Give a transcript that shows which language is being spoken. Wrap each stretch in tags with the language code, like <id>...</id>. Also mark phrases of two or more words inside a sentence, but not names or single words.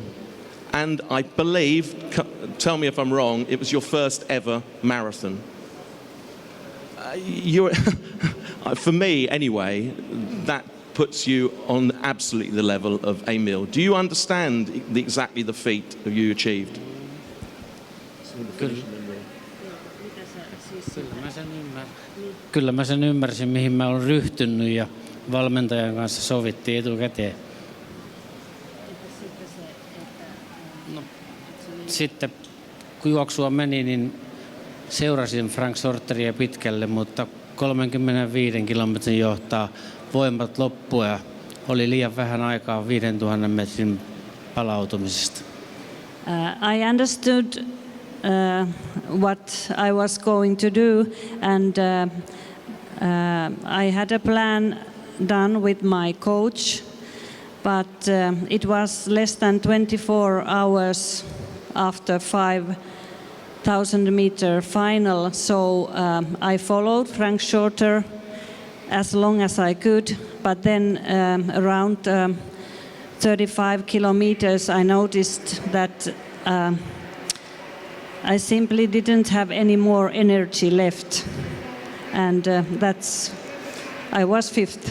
<en>And I believe, tell me if I'm wrong, it was your first ever marathon. For me, anyway, that puts you on absolutely the level of Emil. Do you understand exactly the feat that you achieved?</en> <fi>Kyllä mä sen ymmärsin, mihin mä olen ryhtynyt ja valmentajan kanssa sovittiin etukäteen. No, sitten kun juoksua meni, niin seurasin Frank Sorteria pitkälle, mutta 35 kilometrin johtaa voimat loppua ja oli liian vähän aikaa 5000 metrin palautumisesta.</fi> <en>I understood what I was going to do, and I had a plan done with my coach, but it was less than 24 hours after 5,000 meter final, so I followed Frank Shorter as long as I could, but then around 35 kilometers I noticed that I simply didn't have any more energy left, and I was 5th.</en>